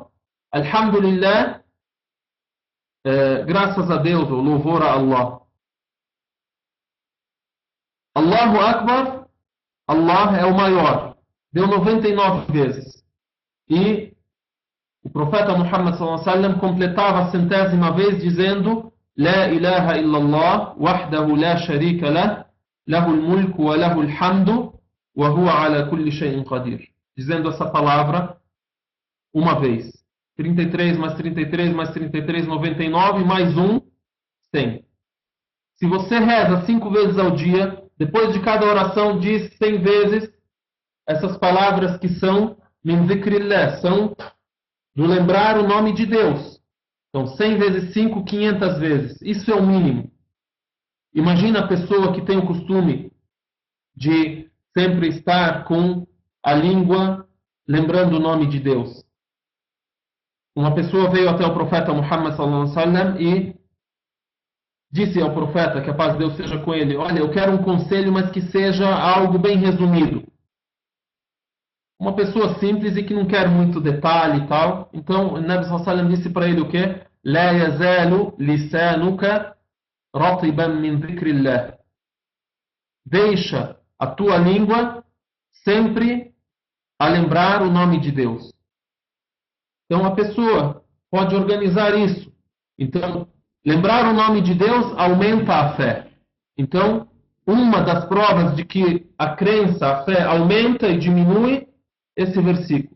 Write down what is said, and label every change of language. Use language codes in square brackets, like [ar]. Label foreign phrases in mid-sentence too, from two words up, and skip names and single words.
[pt] Alhamdulillah, graças a Deus, ou louvor a Allah. [ar] الله أكبر, [pt] Allah é o maior. Deu 99 vezes. E o profeta Muhammad [ar] صلى الله عليه وسلم [pt] completava a 100ª vez dizendo: [ar] لا إله إلا الله، وحده لا شريك له، له الملك وله الحمد، وهو على كل شيء قدير. [pt] Dizendo essa palavra uma vez. 33 mais 33 mais 33, 99, mais 1, 100. Se você reza 5 vezes ao dia, depois de cada oração diz 100 vezes essas palavras que são [ar] من ذكر الله, [pt] são do lembrar o nome de Deus. Então, 100 vezes 5, 500 vezes. Isso é o mínimo. Imagina a pessoa que tem o costume de sempre estar com a língua lembrando o nome de Deus. Uma pessoa veio até o profeta Muhammad [ar] صلى الله عليه وسلم [pt] e disse ao profeta, que a paz de Deus seja com ele: olha, eu quero um conselho, mas que seja algo bem resumido. Uma pessoa simples e que não quer muito detalhe e tal. Então, o Nabi [ar] صلى الله عليه وسلم [pt] disse para ele o quê? [ar] لا يزال لسانك رطبا من ذكر الله. [pt] Deixa a tua língua sempre a lembrar o nome de Deus. Então, a pessoa pode organizar isso. Então, lembrar o nome de Deus aumenta a fé. Então, uma das provas de que a crença, a fé aumenta e diminui, esse versículo.